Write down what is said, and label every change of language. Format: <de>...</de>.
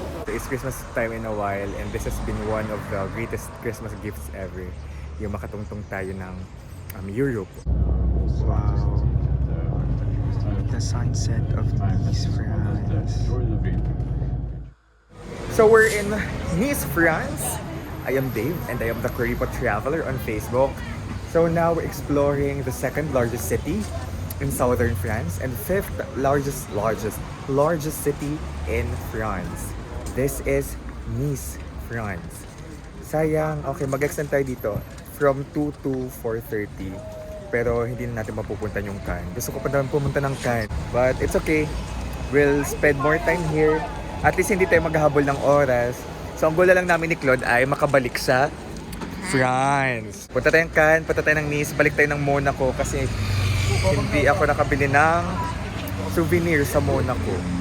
<en>It's Christmas time in a while and this has been one of the greatest Christmas gifts ever.</en> <tl>Yung makatungtong tayo ng Europe.</tl> <en>Wow. The sunset of Nice, France. So we're in Nice, France. I am Dave and I am the Kuripo Traveler on Facebook. So now we're exploring the second largest city in southern France and fifth largest city in France. This is Nice, France.</en> <tl>Sayang, okay, mag-extend tayo dito from 2 to 4:30. Pero hindi na natin mapupunta yung Cannes. Gusto ko pa naman pumunta ng Cannes.</tl> <en>But it's okay. We'll spend more time here.</en> <tl>At least hindi tayo maghahabol ng oras. So ang goal lang namin ni Claude ay makabalik sa France. Punta tayong Cannes, punta tayo ng Nice, balik tayo ng Monaco kasi hindi ako nakabili ng souvenir sa Monaco.</tl>